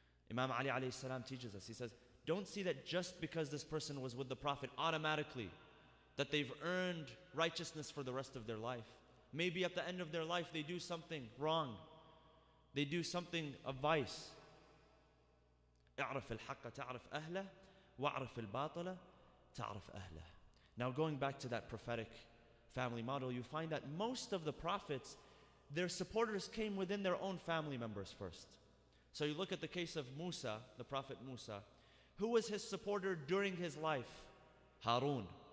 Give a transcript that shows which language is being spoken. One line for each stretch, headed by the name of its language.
English: Imam Ali alayhi salam teaches us, he says, don't see that just because this person was with the Prophet automatically, that they've earned righteousness for the rest of their life. Maybe at the end of their life they do something wrong. They do something of vice.
Arabic: اعرف الحق تعرف أهله واعرف الباطل تعرف أهله.
English: Now going back to that prophetic family model, you find that most of the prophets, their supporters came within their own family members first. So you look at the case of Musa, the prophet Musa. Who was his supporter during his life? Harun.